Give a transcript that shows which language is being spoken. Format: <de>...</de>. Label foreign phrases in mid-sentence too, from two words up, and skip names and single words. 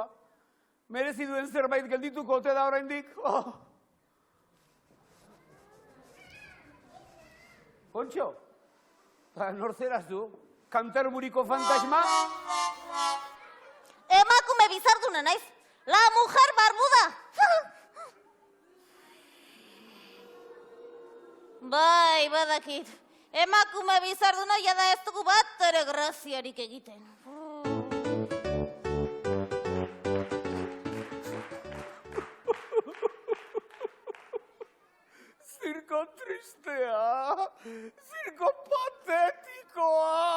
<eu>Merezi duen zerbait geldituko ote da oraindik. Kontxo, nor zeraz du? Kanterburiko fantasma? Emakume bizarduna naiz,</eu> <es>la mujer barbuda.</es> <eu>Bai, badakit. Emakume bizarduna jada ez dugu bat ere graziarik egiten. Zirko tristea, zirko patetikoa.</eu>